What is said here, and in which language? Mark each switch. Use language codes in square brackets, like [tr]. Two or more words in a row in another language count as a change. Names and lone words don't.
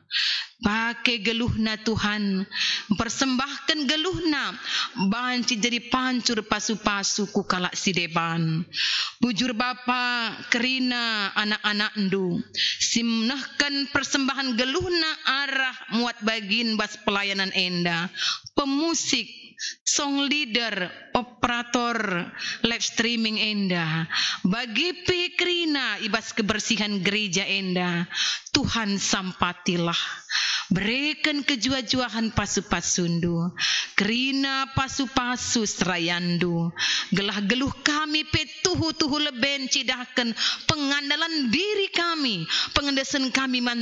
[btx] Pakai geluhna Tuhan, persembahkan geluhna, banci jadi pancur pasu-pasu ku kalak si deban. Bujur Bapa kerina anak-anak ndu, simnahkan persembahan geluhna arah muat bagin bas pelayanan enda, pemusik, [en] song leader, operator live streaming enda, [btx] bagi pekrina ibas kebersihan gereja enda, Tuhan sampatilah, berikan kejua-juahan pasu-pasundu, kerina pasu-pasu serayandu, gelah geluh kami pe tuhu-tuhu leben cidahkan pengandalan diri kami, pengendesan kami man